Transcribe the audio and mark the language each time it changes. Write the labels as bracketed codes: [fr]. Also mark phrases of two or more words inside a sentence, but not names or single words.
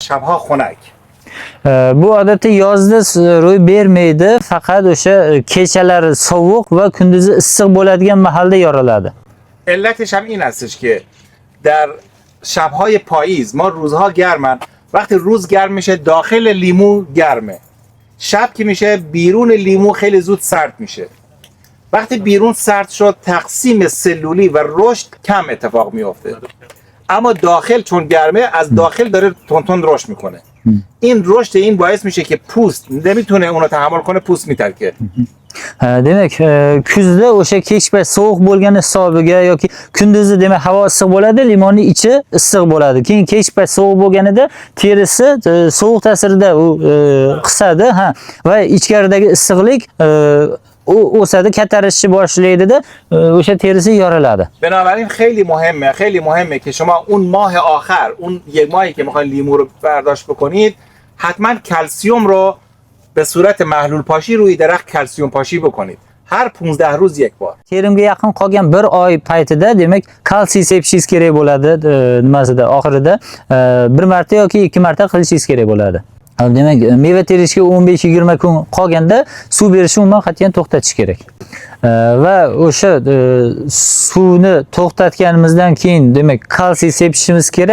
[fa] شبها خنک. [uz] Bu odatda yozda ro'y bermaydi, faqat o'sha kechalari sovuq va kunduzi issiq bo'ladigan mahalda yoriladi. [fa] علتش هم این هستش که در شبهای پاییز ما روزها گرمن، وقتی روز گرم میشه داخل لیمو گرمه، شب که میشه بیرون لیمو خیلی زود سرد میشه. وقتی بیرون سرد شد تقسیم سلولی و رشد کم اتفاق میفته، اما داخل چون گرمه از داخل داره تون رشد میکنه. این رشد این باعث میشه که پوست نمیتونه اونو تحمل کنه، پوست میترکه. [uz] Demak, kuzda o'sha kechpay sovuq bo'lgan hisobiga yoki kunduzi demak havo issiq bo'ladi, limonning ichi issiq bo'ladi. Keyin kechpay sovuq bo'lganida terisi sovuq ta'sirida u qisadi, va ichkaridagi issiqlik o'sadi, kattarishni boshlaydi-da, o'sha terisi yoriladi. [fa] بنابراین خیلی مهمه که شما اون ماه آخر، اون یک ماهی که میخواین لیمو رو برداشت بکنید، حتما کلسیوم رو به صورت محلول پاشی روی درخت کلسیوم پاشی بکنید. هر 15 روز یک بار. [uz] Terimga yaqin qolgan 1 oy paytida demak kalsiy sepishingiz kerak bo'ladi, nimasida oxirida 1 marta yoki 2 marta qilishingiz kerak bo'ladi. Demak, meva terishga 15-20 kun qolganda suv berishni umuman qat'iyan to'xtatish kerak. Va o'sha suvni to'xtatganimizdan keyin demak kalsiy sepishimiz kerak.